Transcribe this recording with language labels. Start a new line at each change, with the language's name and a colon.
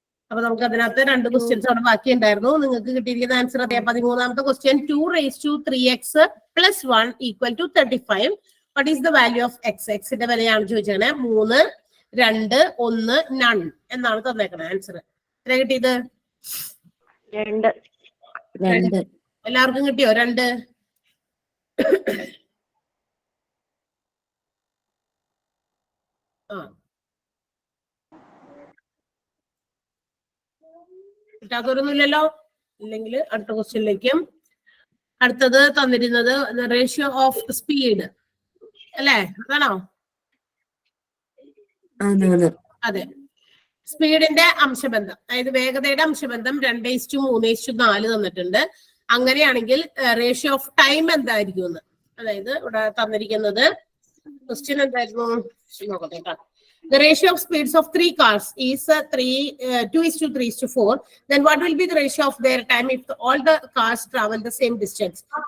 Malayalam: അപ്പൊ നമുക്ക് അതിനകത്ത് 2 ക്വസ്റ്റ്യൻസ് അവിടെ ബാക്കി ഉണ്ടായിരുന്നു. നിങ്ങൾക്ക് കിട്ടിയിരിക്കുന്ന ആൻസർ അറിയാം.
English: 13ാമത്തെ question 2 raised to 3x plus 1 equal to 35. What is the value of x?
Malayalam: Xന്റെ വിലയാണ് ചോദിച്ചത്. 3, 2, 1, none എന്നാണ് തന്നേക്കണത് ആൻസർ. എത്ര കിട്ടിയത്? 2. എല്ലാവർക്കും കിട്ടിയോ? 2. കിട്ടാത്തവരൊന്നുമില്ലല്ലോ. ഇല്ലെങ്കിൽ അടുത്ത ക്വസ്റ്റ്യനിലേക്കും. അടുത്തത് തന്നിരുന്നത് റേഷ്യോ ഓഫ് സ്പീഡ് അല്ലേ? അതാണോ? അതെ. സ്പീഡിന്റെ അംശബന്ധം, അതായത് വേഗതയുടെ അംശബന്ധം 2:3:4 തന്നിട്ടുണ്ട്. അങ്ങനെയാണെങ്കിൽ റേഷ്യോ ഓഫ് ടൈം എന്തായിരിക്കും എന്ന്, അതായത് ഇവിടെ തന്നിരിക്കുന്നത് ക്വസ്റ്റ്യൻ എന്തായിരുന്നു നോക്കട്ടെ കേട്ടോ.
English: The ratio of speeds of 3 cars is 2:3:4. Then what will be the ratio of their time if all the cars travel the same distance?